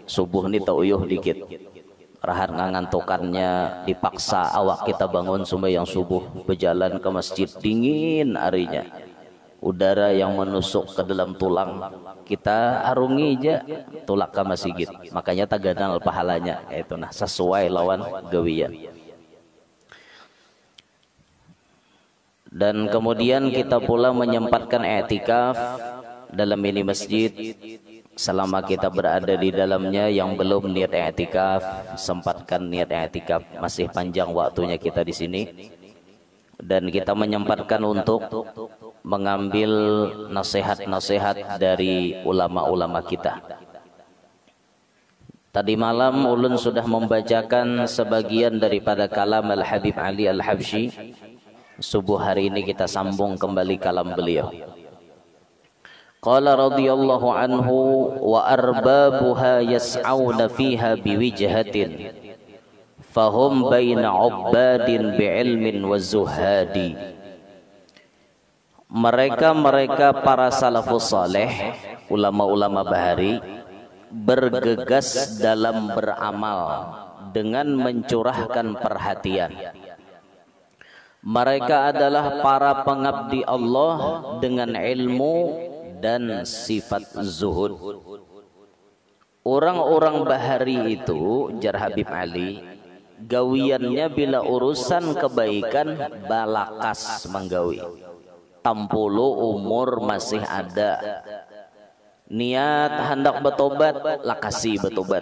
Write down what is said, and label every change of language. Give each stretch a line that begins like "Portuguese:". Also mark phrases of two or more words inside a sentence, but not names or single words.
Banjar: Subuh ini tak uyuh dikit. Rahan ngangantukannya, dipaksa awak kita bangun sembahyang subuh, berjalan ke masjid dingin harinya, udara yang menusuk ke dalam tulang, kita arungi aja tulak ke masjid, makanya taganal pahalanya itu nah sesuai lawan gawian.
Indonesian: Dan kemudian kita pula menyempatkan i'tikaf dalam ini masjid. Selama kita berada di dalamnya, yang belum niat i'tikaf, sempatkan niat i'tikaf. Masih panjang waktunya kita di sini. Dan kita menyempatkan untuk mengambil nasihat-nasihat dari ulama-ulama kita. Tadi malam ulun sudah membacakan sebagian daripada kalam Al-Habib Ali Al-Habsyi. Subuh hari ini kita sambung kembali kalam beliau.
Arabic: قال رضي الله عنه وأربابها يسعون فيها بوجهة فهم بين عباد بعلم وزهاد.
Indonesian: Mereka para salafus saleh, ulama-ulama bahari, bergegas dalam beramal dengan mencurahkan perhatian. Mereka adalah para pengabdi Allah dengan ilmu dan sifat zuhud.
Banjar: Orang-orang bahari itu, jar Habib Ali, gawiannya bila urusan kebaikan balakas menggawi. Tampulu umur masih ada, niat hendak bertobat, lakasi bertobat.